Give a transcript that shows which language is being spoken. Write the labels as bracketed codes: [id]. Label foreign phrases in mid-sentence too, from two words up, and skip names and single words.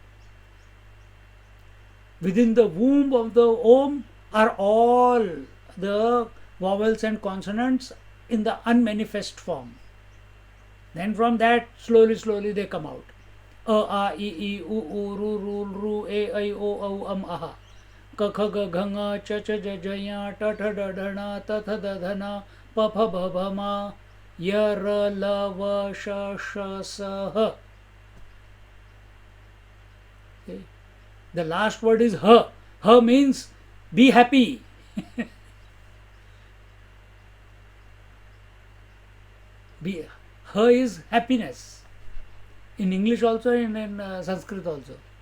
[en] Within the womb of the Om are all the vowels and consonants in the unmanifest form. Then from that, slowly they come out. [sa] A, A, I, I, U, U, Ru, Ru, Ru, E, I, O, Au, Aha. Ka, Kha, Ga, Gha, Nga, Cha, Cha, Ja, Ja, Ya, Ta, Tha, Da, Da, Na, Ta, Tha, Da, Dha, Na, Pa, Pha, Ba, Bha, Ma, Ya, Ra, La, Va, Sha, Sha, Sa, Ha. [en] Okay. The last word is Ha. Ha means be happy. Ha is happiness. In English also, in Sanskrit also.